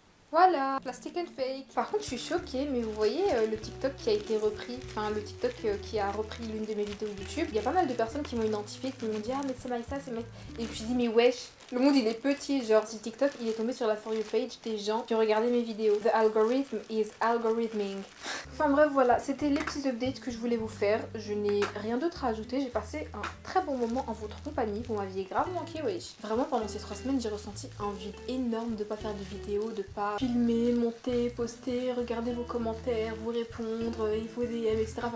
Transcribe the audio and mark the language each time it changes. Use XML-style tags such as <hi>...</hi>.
<fr>Voilà,</fr> <en>plastic and fake.</en> <fr>Par contre, je suis choquée, mais vous voyez le TikTok qui a été repris, enfin le TikTok qui a repris l'une de mes vidéos YouTube. Il y a pas mal de personnes qui m'ont identifié, qui m'ont dit ah mais c'est Maïssa, c'est Maïssa. Et je me suis dit mais wesh, le monde il est petit, genre si TikTok il est tombé sur la For You page des gens qui ont regardé mes vidéos.</fr> <en>The algorithm is algorithming.</en> <fr>Enfin bref voilà, c'était les petits updates que je voulais vous faire. Je n'ai rien d'autre à ajouter, j'ai passé un très bon moment en votre compagnie. Vous m'aviez grave manqué, wesh. Vraiment pendant ces 3 semaines j'ai ressenti un vide énorme de pas faire de vidéos, de pas filmer, monter, poster, regarder vos commentaires, vous répondre, il faut des DM, etc.</fr>